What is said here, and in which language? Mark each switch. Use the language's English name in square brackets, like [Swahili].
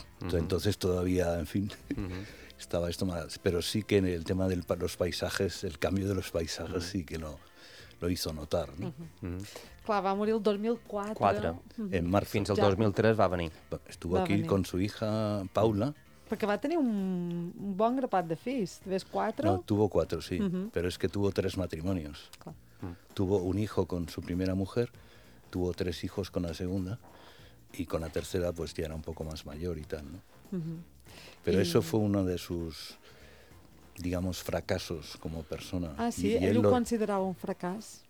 [Spanish] Entonces todavía, en fin, estaba esto más. Pero sí que en el tema de los paisajes, el cambio de los paisajes sí que lo hizo notar, ¿no? [Catalan] Clar, va morir el 2004. 4. [Spanish] En marzo. [Catalan] Fins al 2003 va venir. [Spanish] Estuvo aquí con su hija Paula. [Catalan] Perquè va tenir un bon grapat de fills. Ves 4? [Spanish] No, tuvo 4, sí. [Catalan] Però és que [Spanish] tuvo 3 matrimonios. [Catalan] Clar. [Spanish] Tuvo un hijo con su primera mujer, tuvo 3 hijos con la segunda y con la tercera pues ya era un poco más mayor y tal, ¿no? Pero eso fue uno de sus, digamos, fracasos como persona. Ah, sí, y él lo consideraba un fracas.